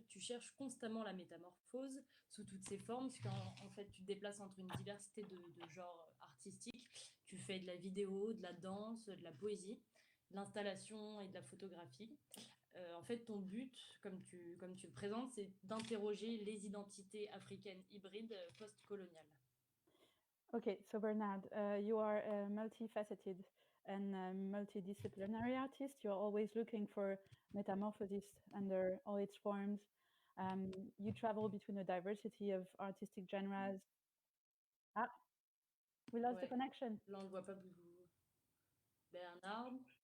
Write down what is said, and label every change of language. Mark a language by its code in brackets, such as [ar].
[fr] Tu cherches constamment la métamorphose sous toutes ses formes, parce qu'en fait tu te déplaces entre une diversité de genres artistiques. Tu fais de la vidéo, de la danse, de la poésie, de l'installation et de la photographie. En fait, ton but, comme tu le présentes, c'est d'interroger les identités africaines hybrides post-coloniales. [en] Okay, so Bernard, you are a multifaceted and multidisciplinary artist. You're always looking for metamorphosis under all its forms. You travel between a diversity of artistic genres. Ah, we lost the connection. [fr] Là, on ne voit pas Bernard.